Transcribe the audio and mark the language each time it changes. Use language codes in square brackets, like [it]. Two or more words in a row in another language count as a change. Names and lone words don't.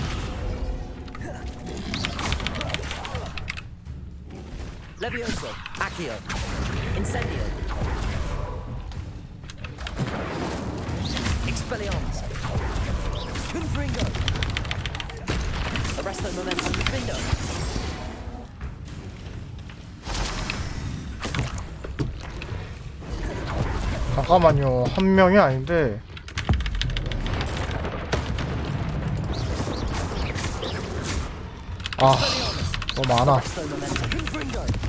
[en] Levioso. Accio. Incendio. Expelliarmus. Confringo. Arresto momentum. Defender. [ko] 잠깐만요. 한 명이 아닌데. 아, 너무 많아. [en] Arresto momentum. Confringo.